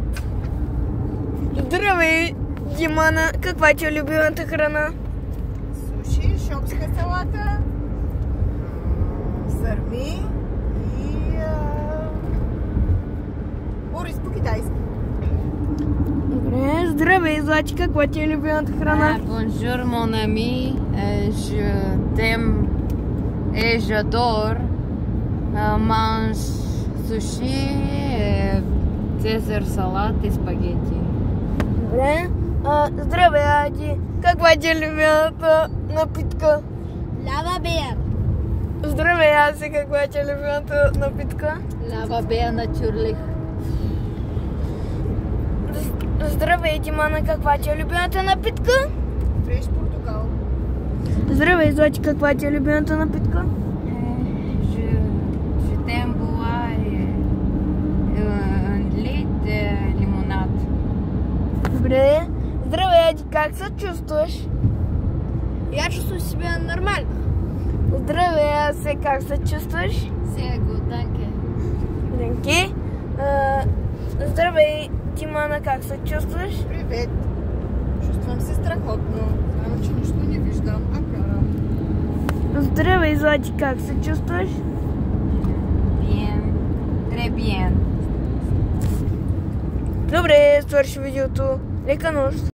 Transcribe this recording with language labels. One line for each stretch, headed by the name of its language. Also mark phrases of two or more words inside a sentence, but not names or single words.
Bulgarian: Здравей, Димана, каква ти е любимата храна? Суши, шопска салата, сърми и ориз по-китайски. Добре, здравей, Злати, каква ти е любимата храна?
French: Bonjour mon ami, je t'aime et j'adore mange sushi, César
Bulgarian: салат и спагети. Добре. Здравей, Ади, каква ти е любимата напитка?
English: Lava beer.
Bulgarian: Здравей, Аси, каква ти е любимата напитка?
German: Lava Beer natürlich.
Bulgarian: Здравей, Димана, каква ти е любимата напитка? Фреш портокал. Здравей, Злати, каква ти е любимата напитка?
French: Je t'aime boire un lit лимонад.
Bulgarian: Добре. Здравей, Ади, как се чувстваш?
Russian: Я чувствую себя нормально.
Bulgarian: Здравей, Аси, как се чувстваш?
German: Sehr gut, danke. Денки.
Bulgarian: Здравей, Димана, как се чувстваш? Привет. Чувствам се страхотно. Само, че нищо не виждам. Здравей, Злати, как се чувстваш?
French: Bien. Très bien.
Bulgarian: Добре, свърши видеото. Лека нощ.